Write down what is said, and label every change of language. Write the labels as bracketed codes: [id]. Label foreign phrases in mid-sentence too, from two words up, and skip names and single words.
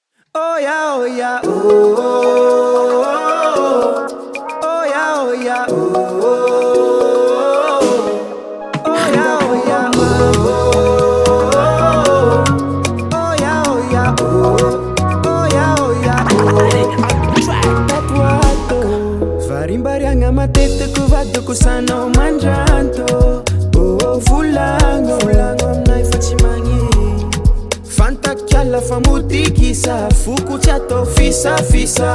[en] Oh yeah, oh yeah, oh, oh, oh, oh, oh yeah, oh yeah, oh, oh, oh, oh yeah, oh yeah, oh, oh, oh, oh yeah, oh yeah, oh, oh yeah, oh yeah, oh. [mg] Tatuato, varimbariagna matetiky vadiko sanao mandranto. Oh, volagno aminay fa tsy magny. Fantakiala fa motikisa, foko tsy atao fisafisa.